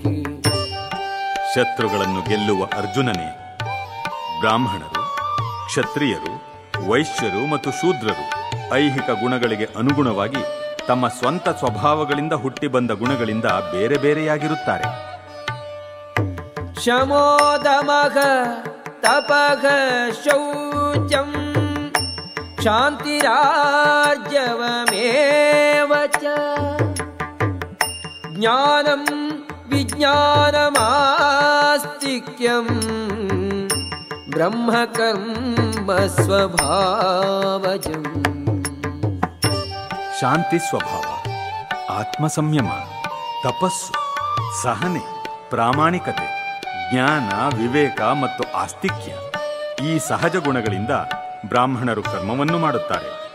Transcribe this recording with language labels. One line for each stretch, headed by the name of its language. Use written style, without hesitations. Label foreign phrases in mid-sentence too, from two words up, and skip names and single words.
Kannada: ಶತ್ರುಗಳನ್ನು ಗೆಲ್ಲುವ ಅರ್ಜುನನೇ, ಬ್ರಾಹ್ಮಣರು, ಕ್ಷತ್ರಿಯರು, ವೈಶ್ಯರು ಮತ್ತು ಶೂದ್ರರು ಐಹಿಕ ಗುಣಗಳಿಗೆ ಅನುಗುಣವಾಗಿ ತಮ್ಮ ಸ್ವಂತ ಸ್ವಭಾವಗಳಿಂದ ಹುಟ್ಟಿ ಬಂದ ಗುಣಗಳಿಂದ ಬೇರೆ ಬೇರೆಯಾಗಿರುತ್ತಾರೆ.
Sanskrit: ಶಮೋದಮಃ ತಪಃ ಶೌಚಂ ಶಾಂತಿರಾರ್ಜವಮೇವ ಚ ಜ್ಞಾನಂ ವಿಜ್ಞಾನಮಾಸ್ತಿಕ್ಯಂ ಬ್ರಹ್ಮಕರ್ಮ ಸ್ವಭಾವಜಂ.
Kannada: ಶಾಂತಿ ಸ್ವಭಾವ, ಆತ್ಮ ಸಂಯಮ, ತಪಸ್ಸು, ಸಹನೆ, ಪ್ರಾಮಾಣಿಕತೆ, ಜ್ಞಾನ, ವಿವೇಕ ಮತ್ತು ಆಸ್ತಿಕ್ಯ ಈ ಸಹಜ ಗುಣಗಳಿಂದ ಬ್ರಾಹ್ಮಣರು ಕರ್ಮವನ್ನು ಮಾಡುತ್ತಾರೆ.